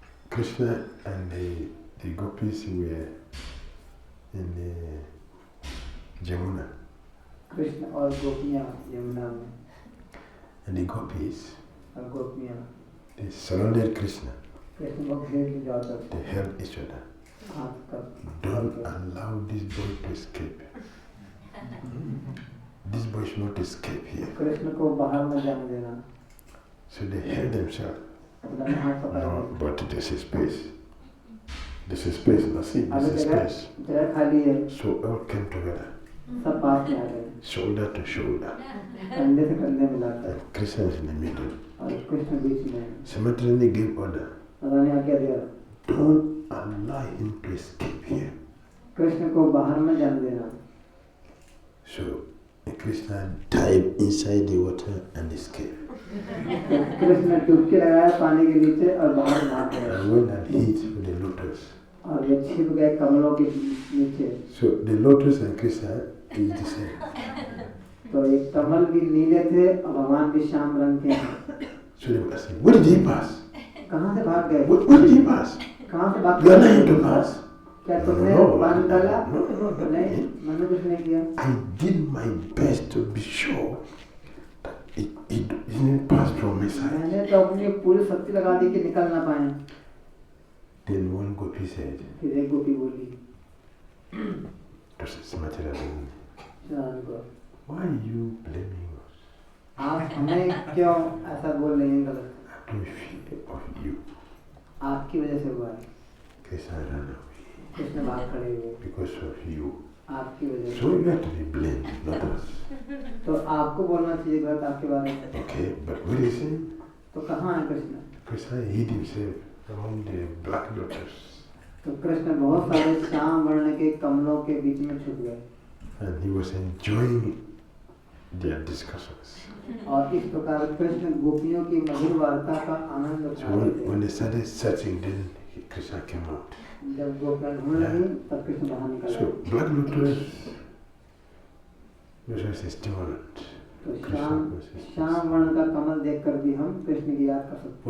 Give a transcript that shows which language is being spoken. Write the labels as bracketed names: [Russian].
[English] Krishna and the gopis were in the Jamuna. [Hindi] Krishna और गोपियाँ यमुना में, [English] And the gopis, [Hindi] और गोपियाँ [English] they surrounded Krishna. [Hindi] कृष्ण को घेर ले जाकर [English] They held each other. [Hindi] हाथ कर [English] Don't allow this boy to escape. This boy should not escape here. [Hindi] Krishna को बाहर न जाने देना। [English] So they held themselves. [Hindi] अपना हाथ पकड़ [English] No, [Hindi] के। [English] but this is space. This is space. Now see, [Hindi] अभी [English] this is space. [Hindi] जगह खाली है, [English] So all came together, [Hindi] सब पास में आ गए, [English] shoulder to shoulder. [Hindi] कंधे से कंधे मिलाकर, [English] And Krishna is in the middle. [Hindi] और कृष्ण बीच में। [English] Similarly gave order. [Hindi] पता नहीं क्या दिया, [English] Don't allow him to escape here. [Hindi] Krishna को बाहर न जाने देना। [English] So Krishna dived inside the water and escaped. [Hindi] तो कृष्ण डुबकी लगाया पानी के नीचे और बाहर भाग गए, [English] And went and hid with the lotus. [Hindi] और वे छिप गए कमलों के नीचे। [English] So the lotus and Krishna is the same. [Hindi] तो ये कमल भी नीले थे और भगवान भी श्याम रंग के हैं। [English] So they were asking, where did he pass? [Hindi] कहाँ से भाग गए? [English] Where did he pass? [Hindi] कहाँ से भाग [English] You are not to pass. [Hindi] क्या तुमने [English] No, [Hindi] पानी डाला? [English] no. [Hindi] नहीं, मैंने कुछ नहीं किया। [English] I did my best to be sure that it didn't pass from my side. [Hindi] मैंने तो अपनी पूरी शक्ति लगा दी कि निकल ना पाए। [English] Then one gopi said, [Hindi] फिर एक गोपी बोली [English] to Srimatirajan, [Hindi] श्याम को, [English] why are you blaming us? [Hindi] आप हमें क्यों ऐसा बोल रहे हैं गलत? [English] I don't fear of you. [Hindi] आपकी वजह से हुआ है। [English] Krishna ran away [Hindi] कृष्ण भाग खड़े हुए [English] because of you. [Hindi] आपकी वजह [English] So [Hindi] से। [English] you have to be blamed, not us. [Hindi] तो आपको बोलना चाहिए गलत आपके बारे में। [English] Okay, but where is he? [Hindi] तो कहाँ है Krishna? [English] Krishna hid himself among the black lotus. [Hindi] तो कृष्ण बहुत सारे श्याम वर्ण के कमलों के बीच में छुप गए [English] And he was enjoying their discussions. [Hindi] और इस प्रकार कृष्ण गोपियों की मधुर वार्ता का आनंद [English] So [Hindi] उठा रहे [English] when [Hindi] थे। [English] they started searching, then Krishna came out. [Hindi] जब गोपियाँ ढूंढ रही तब कृष्ण बाहर निकल [English] So [Hindi] आए। [English] black lotus was a stimulant. [Hindi] तो [English] Krishna [Hindi] Shyam [English] was a [Hindi] Shyam वर्ण का कमल देखकर भी हम कृष्ण की याद कर सकते